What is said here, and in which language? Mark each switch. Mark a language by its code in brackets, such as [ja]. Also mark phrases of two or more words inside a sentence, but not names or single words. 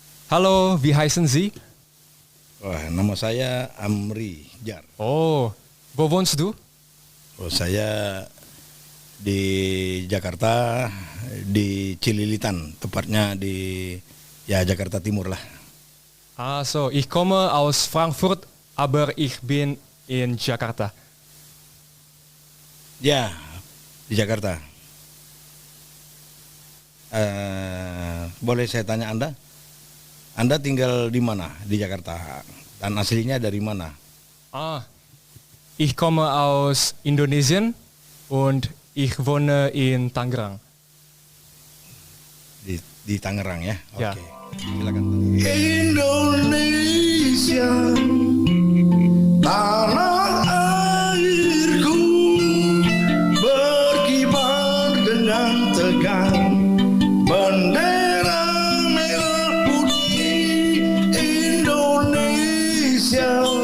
[de] Hallo, wie heißen Sie? [id] Wah, nama saya Amri Jar. [de] Oh, wo wohnst du? [id] Saya di Jakarta, di Cililitan, tepatnya di Jakarta Timur lah. [de] Ah, so, ich komme aus Frankfurt, aber ich bin in Jakarta. [id] Ya, di Jakarta. Boleh saya tanya Anda? Anda tinggal di mana di Jakarta? Dan aslinya dari mana? [de] Ah, ich komme aus Indonesien und ich wohne in Tangerang. [id] Di Tangerang ya? Ya. Oke. Silakan. Indonesia, tanah airku, berkibar dengan tegang bendera merah putih Indonesia.